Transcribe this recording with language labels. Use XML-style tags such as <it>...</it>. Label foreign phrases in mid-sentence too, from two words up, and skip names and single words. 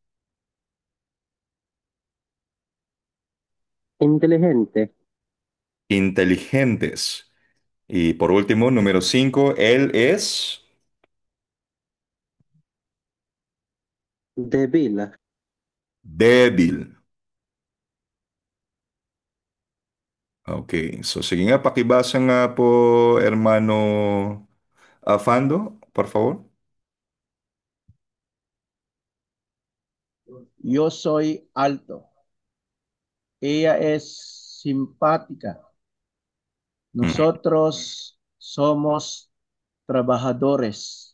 <es>Inteligente. inteligentes. Y por último, número cinco, él es Débil. Débil.</es> <en>Okay. So, sige</en> <tl>nga, pakibasa nga po,</tl> <es>hermano Fando, por favor. Yo soy alto. Ella es simpática. Nosotros somos trabajadores.</es>